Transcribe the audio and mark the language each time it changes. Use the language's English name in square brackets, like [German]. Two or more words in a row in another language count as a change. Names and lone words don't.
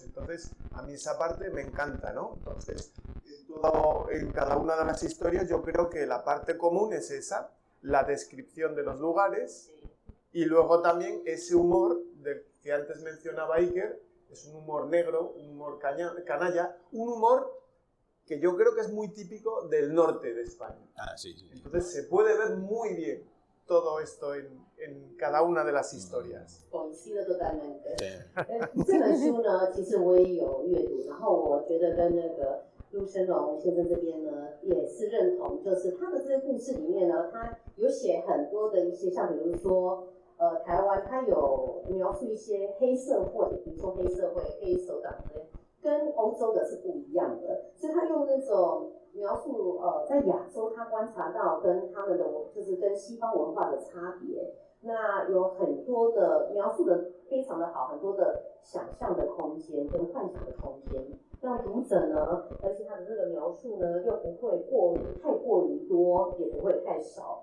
[Spanish] Entonces, a mí esa parte me encanta, ¿no? Entonces, en cada una de las historias yo creo que la parte común es esa, la descripción de los lugares, y luego también ese humor del que antes mencionaba Iker, es un humor negro, un humor canalla, un humor que yo creo que es muy típico del norte de España. Sí. Entonces se puede ver muy bien todo esto en cada una de las historias. Coincido totalmente. [Chinese] 这本书呢，其实我也有阅读，然后我觉得跟那个陆生龙先生这边呢也是认同，就是他的这个故事里面呢，他有写很多的一些，像比如说。台湾它有描述一些黑社会，比如说黑社会、黑手党之类，跟欧洲的是不一样的，所以他用那种描述在亚洲他观察到跟他们的就是跟西方文化的差别，那有很多的描述的非常的好，很多的想象的空间跟幻想的空间，让读者呢，而且他的这个描述呢又不会太过于多，也不会太少。